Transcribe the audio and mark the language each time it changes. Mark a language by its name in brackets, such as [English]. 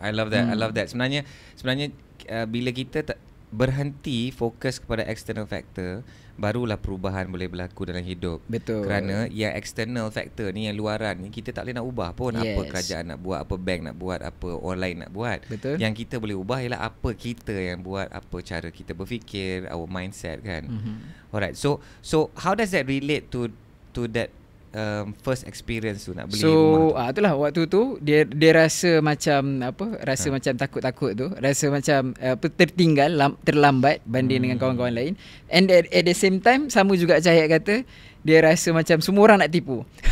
[English] I love that. I love that. [Malay] Sebenarnya bila kita berhenti fokus kepada external factor, barulah perubahan boleh berlaku dalam hidup. Betul. Kerana yang external factor ni, yang luaran ni, kita tak boleh nak ubah pun. Apa kerajaan nak buat, apa bank nak buat, apa orang lain nak buat. Betul. Yang kita boleh ubah ialah apa kita yang buat, apa cara kita berfikir, [English] our mindset [Malay] kan. [English] Alright, so how does that relate to that first experience [Malay] tu nak beli rumah tu? Itulah waktu tu dia rasa macam macam takut-takut tu, rasa macam tertinggal, terlambat banding dengan kawan-kawan lain. [English] And at the same time, [Malay] sama juga Cahaya kata, dia rasa macam semua orang nak tipu.